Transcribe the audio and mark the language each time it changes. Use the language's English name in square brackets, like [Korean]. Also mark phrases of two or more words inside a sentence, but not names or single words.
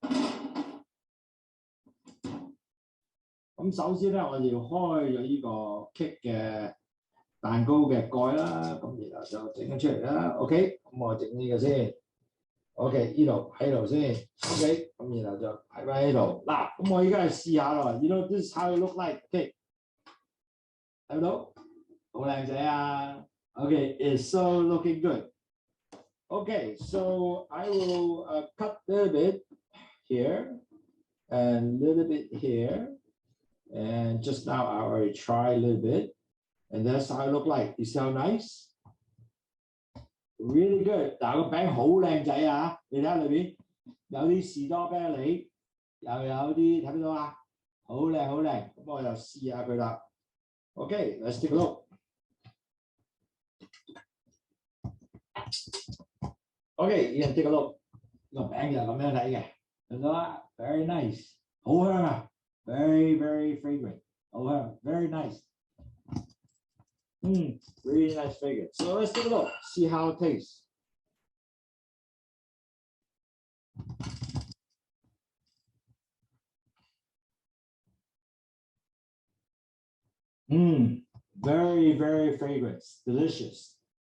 [Cantonese] 咁首先咧，我哋要開咗呢個 cake 嘅蛋糕嘅蓋啦，咁然後就整咗出嚟啦。OK， 咁我整呢個先。OK， 呢度喺度先。OK， 咁然後就擺翻喺度。嗱，咁我而家嚟試下咯。 [English] You know this is how it look like. [Cantonese] OK， 睇到好靚仔啊。OK， [English] it's so looking good. Okay, so I will cut a little bit here and a little bit here. And just now I already tried a little bit. And that's how it look like. You see how nice? Really good. [Cantonese] 嗱，個餅好靚仔啊！你睇下裏邊有啲士多啤梨，又有啲睇唔到啊？好靚好靚。咁我就試下佢啦。 [English] Okay, let's take a look. Okay, you can take a look. [Cantonese] 個餅就咁樣睇嘅，睇到啦 ？ [English] Very nice， [Cantonese] 好香啊 ！ [English] Very very fragrant，好香 ，very nice。Really nice fragrance. So let's take a look, see how it tastes. Very very fragrant, delicious.